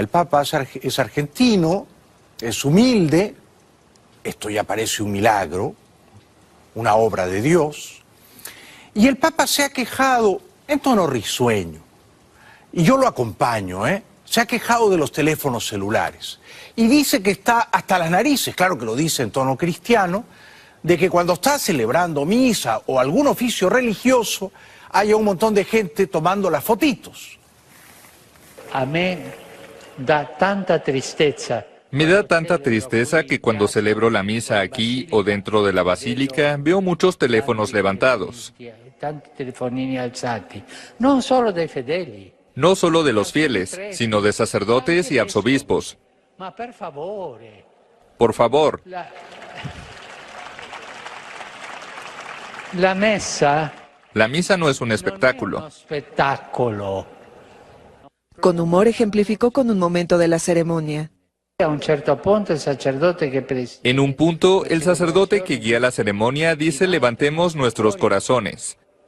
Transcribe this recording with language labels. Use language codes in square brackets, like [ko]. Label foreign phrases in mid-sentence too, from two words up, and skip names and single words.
[es] El Papa es argentino, es humilde, esto ya parece un milagro, una obra de Dios, y el Papa se ha quejado en tono risueño, y yo lo acompaño, se ha quejado de los teléfonos celulares, y dice que está hasta las narices, claro que lo dice en tono cristiano, de que cuando está celebrando misa o algún oficio religioso, haya un montón de gente tomando las fotitos. A me da tanta tristeza. Me da tanta tristeza que cuando celebro la misa aquí o dentro de la basílica veo muchos teléfonos levantados. [it] Tanti telefonini alzati, non solo dei fedeli. [es] No solo de los fieles, sino de sacerdotes y arzobispos. [it] Ma per favore. [es] Por favor, [it] La messa [es] La misa no es un espectáculo. Con humor ejemplificó con un momento de la ceremonia. En un punto, el sacerdote que guía la ceremonia dice levantemos nuestros corazones.